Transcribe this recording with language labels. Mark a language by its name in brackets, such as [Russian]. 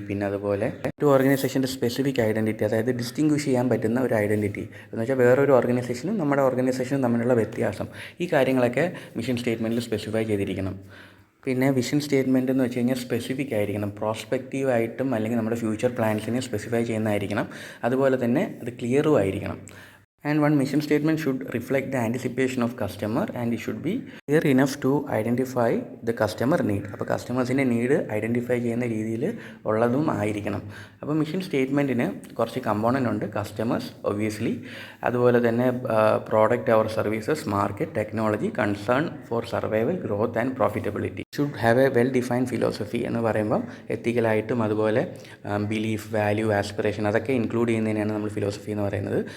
[Malayalam] പിന്നെ അതുപോലെ ഒരു ഓർഗനൈസേഷൻ്റെ സ്പെസിഫിക് ഐഡൻറ്റിറ്റി, അതായത് ഡിസ്റ്റിങ്വിഷ് ചെയ്യാൻ പറ്റുന്ന ഒരു ഐഡൻറ്റിറ്റി എന്ന് വെച്ചാൽ വേറൊരു ഓർഗനൈസേഷനും നമ്മുടെ ഓർഗനൈസേഷനും തമ്മിലുള്ള വ്യത്യാസം, ഈ കാര്യങ്ങളൊക്കെ മിഷൻ സ്റ്റേറ്റ്മെൻറ്റിൽ സ്പെസിഫൈ ചെയ്തിരിക്കണം. പിന്നെ വിഷൻ സ്റ്റേറ്റ്മെൻറ്റ് എന്ന് വെച്ച് കഴിഞ്ഞാൽ സ്പെസിഫിക് ആയിരിക്കണം, പ്രോസ്പെക്റ്റീവായിട്ടും അല്ലെങ്കിൽ നമ്മുടെ ഫ്യൂച്ചർ പ്ലാൻസിനെ സ്പെസിഫൈ ചെയ്യുന്നതായിരിക്കണം. അതുപോലെ തന്നെ അത് ക്ലിയറും ആയിരിക്കണം. [English] And one mission statement should reflect the anticipation of customer and it should be clear enough to identify the customer need. [Malayalam] അപ്പോൾ കസ്റ്റമേഴ്സിൻ്റെ നീഡ് ഐഡൻറ്റിഫൈ ചെയ്യുന്ന രീതിയിൽ ഉള്ളതും ആയിരിക്കണം. അപ്പോൾ മിഷൻ സ്റ്റേറ്റ്മെൻറ്റിന് കുറച്ച് കമ്പോണൻ്റ് ഉണ്ട്. കസ്റ്റമേഴ്സ് ഒബ്വിയസ്ലി, അതുപോലെ തന്നെ product or services, market, technology, [English] Concern for survival, growth and profitability. Should have a well defined philosophy [Malayalam] എന്ന് പറയുമ്പം എത്തിക്കലായിട്ടും അതുപോലെ ബിലീഫ്, വാല്യൂ, ആസ്പിറേഷൻ അതൊക്കെ ഇൻക്ലൂഡ് ചെയ്യുന്നതിനാണ് നമ്മൾ ഫിലോസഫി എന്ന് പറയുന്നത്.